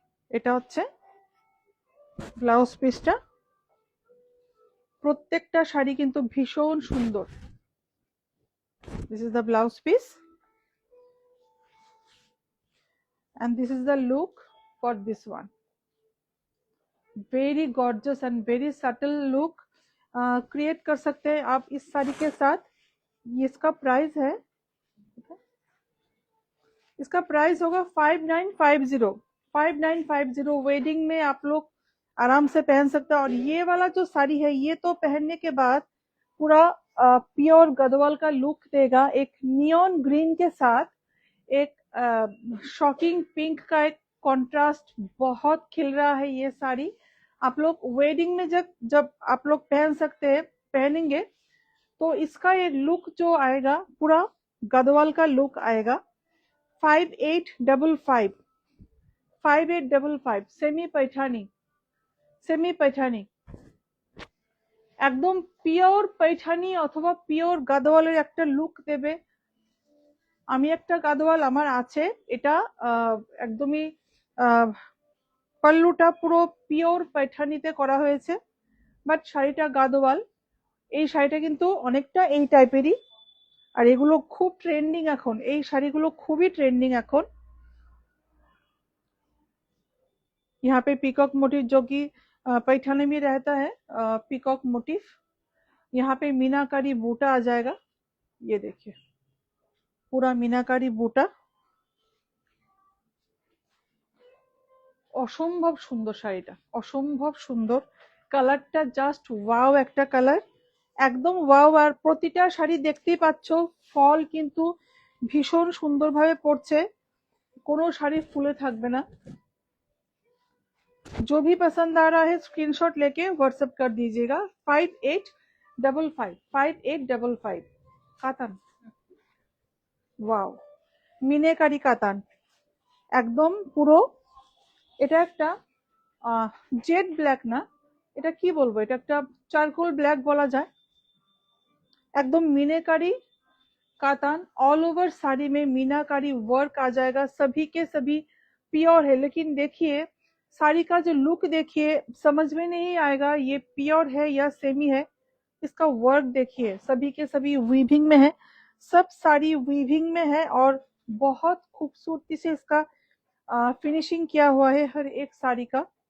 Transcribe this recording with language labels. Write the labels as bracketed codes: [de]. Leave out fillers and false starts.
[bn] এটা হচ্ছে ব্লাউজ পিসটা, প্রত্যেকটা শাড়ি কিন্তু ভীষণ সুন্দর। [en] this is the blouse piece and this is the look for this one, very gorgeous and very subtle look, [hi] create कर सकते हैं आप इस साड़ी के साथ। ये इसका प्राइस है, इसका प्राइस होगा 5950। 5950 वेडिंग में आप लोग आराम से पहन सकते हैं। और ये वाला जो साड़ी है ये तो पहनने के बाद पूरा प्योर गढ़वाल का लुक देगा, एक नियॉन ग्रीन के साथ एक शॉकिंग पिंक का एक कंट्रास्ट बहुत खिल रहा है। ये साड़ी आप लोग वेडिंग में जब जब आप लोग पहन सकते हैं, पहनेंगे तो इसका ये लुक जो आएगा पूरा गढ़वाल का लुक आएगा। [bn] 5855 5855 सेमी पैठानी, सेमी पैठानी একদম পিওর पैठानी অথবা পিওর গাদোয়ালের একটা লুক দেবে। আমি একটা গাদোয়াল আমার আছে, এটা একদমই পাল্লুটা পুরো পিওর पैठानीতে করা হয়েছে, বাট শাড়িটা গাদোয়াল। এই শাড়িটা কিন্তু অনেকটা এই টাইপেরই, আর এগুলো খুব ট্রেন্ডিং এখন, এই শাড়িগুলো খুবই ট্রেন্ডিং এখন। [hi] यहाँ पे पीकॉक मोटिव जो कि पैठानी में रहता है, पीकॉक मोटिव। यहाँ पे मीनाकारी बूटा आ जाएगा, ये देखिए पूरा मीनाकारी बूटा। [bn] অসম্ভব সুন্দর শাড়িটা, অসম্ভব সুন্দর। কালারটা জাস্ট ওয়াও একটা কালার, একদম ওয়াও। আর প্রতিটা শাড়ি দেখতেই পাচ্ছ ফল কিন্তু ভীষণ সুন্দরভাবে পড়ছে, কোনো শাড়ি ফুলে থাকবে না। [hi] जो भी पसंद आ रहा है स्क्रीनशॉट लेके व्हाट्सएप कर दीजिएगा। [bn] 5855 5855 কাতান, ওয়াও মিনেকারি কাতান, একদম পুরো। এটা একটা জেড ব্ল্যাক না, এটা কি বলবো, এটা একটা চারকোল ব্ল্যাক বলা যায়। [hi] एकदम मीनाकारी कातान, ऑल ओवर साड़ी में मीनाकारी वर्क आ जाएगा। सभी के सभी प्योर है, लेकिन देखिए साड़ी का जो लुक देखिए समझ में नहीं आएगा ये प्योर है या सेमी है। इसका वर्क देखिए, सभी के सभी वीविंग में है, सब साड़ी वीविंग में है और बहुत खूबसूरती से इसका फिनिशिंग किया हुआ है हर एक साड़ी का।